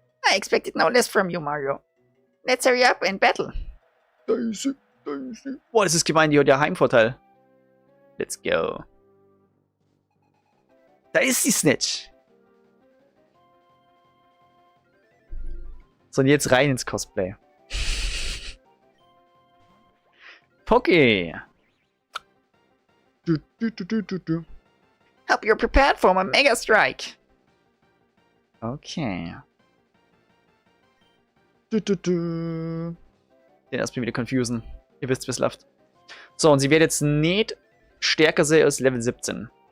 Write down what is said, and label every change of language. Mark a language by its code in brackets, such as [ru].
[en] I expected no less from you, Mario. Let's hurry up and battle. [de] Boah, das ist gemein, die hat ja Heimvorteil. [en] Let's go. [de] Da ist die Snitch. So, und jetzt rein ins Cosplay. Pocky. [en] Hope you're prepared for my Mega Strike. Okay. [de] Den erstmal wieder confusen. Ihr wisst, wie es läuft. So, und sie wird jetzt nicht stärker sein als Level 17.